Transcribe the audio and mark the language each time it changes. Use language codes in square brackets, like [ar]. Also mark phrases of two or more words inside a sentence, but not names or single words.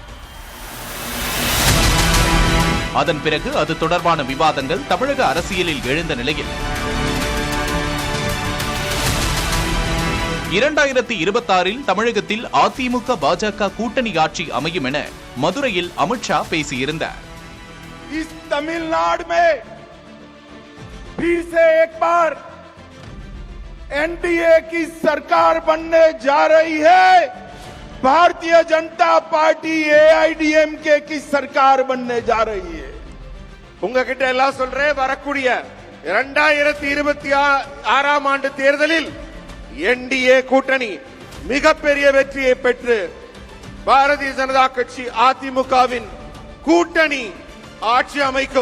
[ta] அதன் பிறகு அது தொடர்பான விவாதங்கள் தமிழக அரசியலில் எழுந்த நிலையில் 2026 தமிழகத்தில் அதிமுக பாஜக கூட்டணி ஆட்சி அமையும் என மதுரையில் அமித்ஷா பேசியிருந்தார். [hi] इस तमिलनाडु में फिर से एक बार एनडीए की सरकार बनने जा रही है. भारतीय जनता पार्टी AIDMK की सरकार बनने जा रही है. [ta] உங்ககிட்ட எல்லாம் சொல்றேன், வரக்கூடிய 2026 ஆண்டு தேர்தலில் என்டிஏ கூட்டணி மிகப்பெரிய வெற்றியை பெற்று பாரதிய ஜனதா கட்சி அதிமுகவின் கூட்டணி ஆட்சி அமைக்கும்.